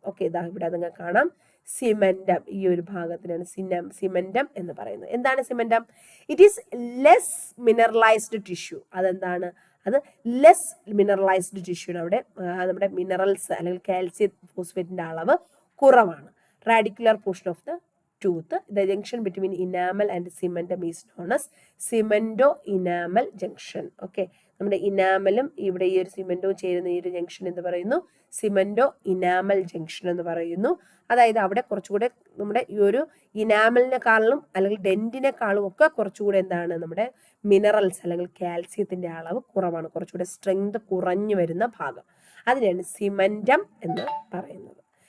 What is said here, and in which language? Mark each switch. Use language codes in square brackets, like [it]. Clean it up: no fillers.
[ml] Okay, ഇതാ ഇവിടെ നിങ്ങൾക്ക് കാണാം. സിമെന്റം, ഈ ഒരു ഭാഗത്തിനാണ് സിമെന്റം എന്ന് പറയുന്നത്. എന്താണ് സിമെന്റം? [en] It is less mineralised tissue. [ml] അതെന്താണ്? [en] അത് less mineralised tissue. [ml] അവിടെ നമ്മുടെ മിനറൽസ് അല്ലെങ്കിൽ കാൽസ്യം ഫോസ്ഫേറ്റിന്റെ അളവ് കുറവാണ്. [en] Radicular portion of the tooth. The junction between enamel and cementum is known as cemento-enamel junction. [ml] Okay, നമ്മുടെ ഇനാമലും ഇവിടെ ഈ ഒരു സിമെന്റോ ചേരുന്ന ഈ ഒരു ജംഗ്ഷൻ എന്ന് പറയുന്നു സിമെന്റോ ഇനാമൽ ജംഗ്ഷൻ എന്ന് പറയുന്നു. അതായത് അവിടെ കുറച്ചുകൂടെ നമ്മുടെ ഈ ഒരു ഇനാമലിനെക്കാളും അല്ലെങ്കിൽ ഡെന്റിനെക്കാളും ഒക്കെ കുറച്ചുകൂടെ എന്താണ് നമ്മുടെ മിനറൽസ് അല്ലെങ്കിൽ കാൽസ്യത്തിന്റെ അളവ് കുറവാണ്, കുറച്ചുകൂടെ സ്ട്രെങ്ത് കുറഞ്ഞു വരുന്ന ഭാഗം, അതിനാണ് സിമെന്റം എന്ന് പറയുന്നത്.